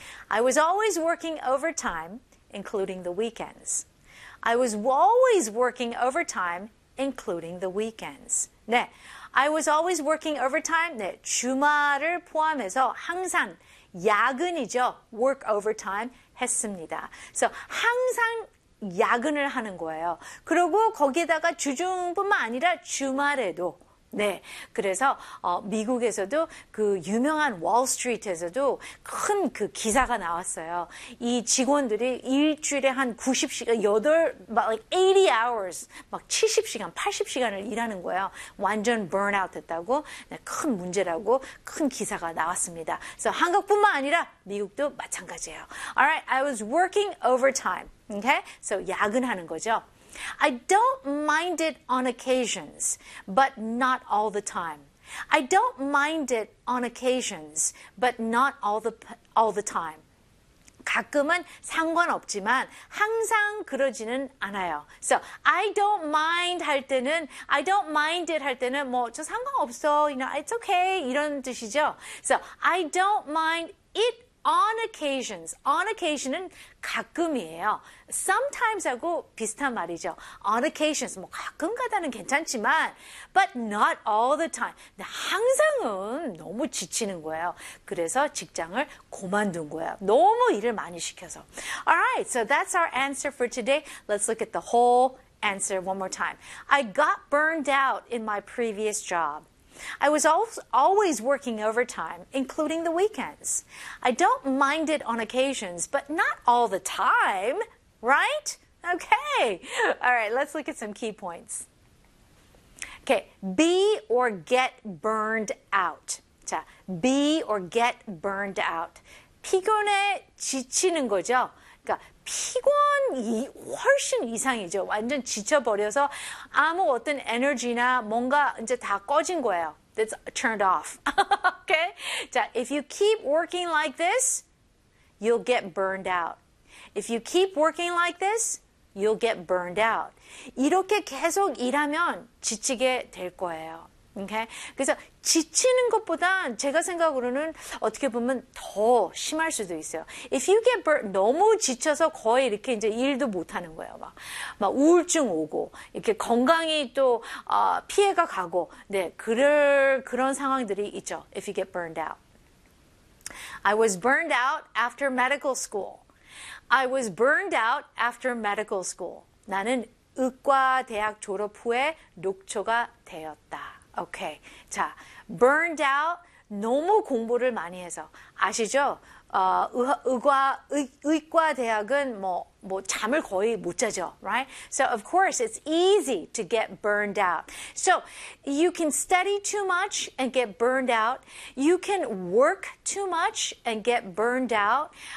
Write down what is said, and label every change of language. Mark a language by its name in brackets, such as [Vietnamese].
[English] I was always working overtime, including the weekends. I was always working overtime, including the weekends. 네. I was always working overtime. [Korean] 네, 주말을 포함해서 항상 야근이죠. Work overtime 했습니다. So 항상 야근을 하는 거예요. 그리고 거기에다가 주중뿐만 아니라 주말에도. 네, 그래서 미국에서도 그 유명한 월스트리트에서도 큰 그 기사가 나왔어요. 이 직원들이 일주일에 한 90시간, 80 hours, 막 70시간, 80시간을 일하는 거예요. 완전 burnout 했다고, 네, 큰 문제라고 큰 기사가 나왔습니다. 그래서 한국뿐만 아니라 미국도 마찬가지예요. [English] Alright, I was working overtime. Okay, so [Korean] 야근하는 거죠. [English] I don't mind it on occasions, but not all the time. I don't mind it on occasions, but not all the time. [Korean] 가끔은 상관없지만 항상 그러지는 않아요. [English] So, I don't mind 할 때는, I don't mind it 할 때는 [Korean] 뭐 저 상관없어, [English] you know, it's okay [Korean] 이런 뜻이죠. [English] So, I don't mind it on occasions. [Korean] On occasion은 가끔이에요. Sometimes하고 비슷한 말이죠. [English] On occasions, [Korean] 뭐 가끔 가다는 괜찮지만 [English] but not all the time. [Korean] 항상은 너무 지치는 거예요. 그래서 직장을 그만둔 거예요. 너무 일을 많이 시켜서. [English] Alright, so that's our answer for today. Let's look at the whole answer one more time. I got burned out in my previous job. I was always working overtime, including the weekends. I don't mind it on occasions, but not all the time, right? Okay. All right, let's look at some key points. Okay, be or get burned out. [Korean] 자, be or get burned out. 피곤해 지치는 거죠. 그러니까 피곤이 훨씬 이상이죠. 완전 지쳐버려서 아무 어떤 에너지나 뭔가 이제 다 꺼진 거예요. [English] That's turned off. okay? 자, if you keep working like this, you'll get burned out. If you keep working like this, you'll get burned out. [Korean] 이렇게 계속 일하면 지치게 될 거예요. [English] Okay? [Korean] 그래서 지치는 것보단 제가 생각으로는 어떻게 보면 더 심할 수도 있어요. [English] If you get burned, [Korean] 너무 지쳐서 거의 이렇게 이제 일도 못하는 거예요. 막 우울증 오고 이렇게 건강이 또 피해가 가고 네 그런 상황들이 있죠. [English] If you get burned out. I was burned out after medical school. I was burned out after medical school. [Korean] 나는 의과 대학 졸업 후에 녹초가 되었다. 오케이. Okay. 자, burned out, 너무 공부를 많이 해서. 아시죠? 의과 대학은 뭐 잠을 거의 못 자죠. [English] Right? So, of course, it's easy to get burned out. So, you can study too much and get burned out. You can work too much and get burned out.